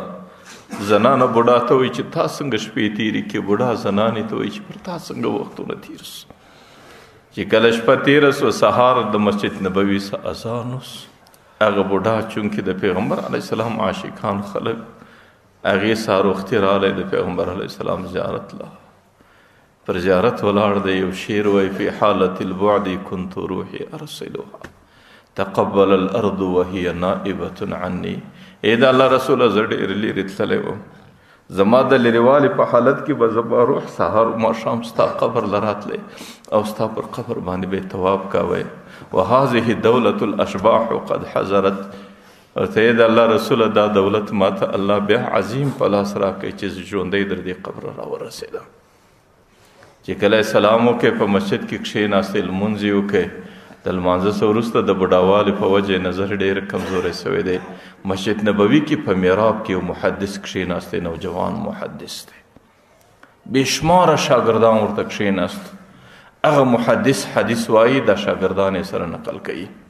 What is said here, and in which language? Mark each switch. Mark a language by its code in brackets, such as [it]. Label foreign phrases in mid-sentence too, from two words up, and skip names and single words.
[ps] زنانه بوډا ته وایي چې تا څنګه شپې تېرې کړې، بوډا زنانې ته وایي چې پر تا څنګه وختونه تېر سو. چې کله شپه تیره سوه سهار د مسجد نبوي څه اذان اوس هغه بوډا چونکې د پیغمبر [ar] علیه السلام [ps] عاشقان خلک هغې ساروختي رالی د پیغمبر [ar] علیه السلام [ps] زیارت له پر زیارت ولاړ دی یو شعر وایي فی [ar] حالة البعد كنت روحي ارسلها تقبل الارض وهي نائبة عني [ps] ای د الله رسوله زه ډېر لرې تللی وم زما د لرېوالي په حالت کې به زما روح سهار ماښام ستا قبر له راتلی او ستا پر قبر باندې به طواف کوی [ar] وهذه دولة الاشباح قد حضرت [ps] ورته د الله رسوله دا دولت ماته الله بیا عظیم په لاس راکړي چې ژوندی در دې قبر راورسېدم چې کله سلام وکړې په مسجد کې کښېناستې لمونځ یې وکړې د لمانځه څه وروسته د بوډاوالي په وجې نظر ډېر کمزوری سوی دی مسجد نبوي کې په میراب کې یو محدث کښېناستی نوجوان محدث دی بېشماره شاګردان ورته کښېناست هغه محدث حدیث وایي دا شاګردان یې سره نقل کوي